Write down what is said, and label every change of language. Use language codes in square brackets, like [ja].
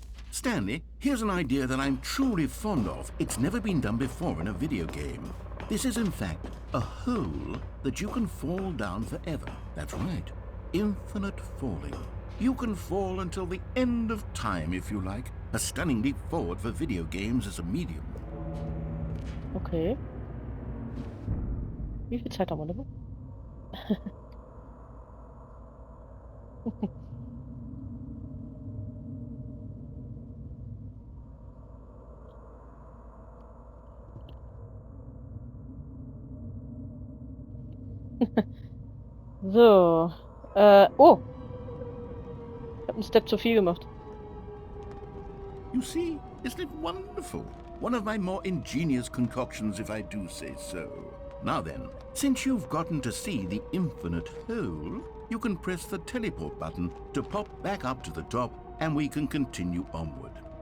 [en] Stanley, here's an idea that I'm truly fond of. It's never been done before in a video game. This is in fact a hole that you can fall down forever. That's right. Infinite falling. You can fall until the end of time if you like. A stunning leap forward for video games as a medium. Okay. [de] Wie viel Zeit haben wir noch? So. Oh! Ich habe einen Step zu viel gemacht. [en] You see, isn't it wonderful? One of my more ingenious concoctions, if I do say so. Now then, since you've gotten to see the infinite hole, you can press the teleport button to pop back up to the top, and we can continue onward.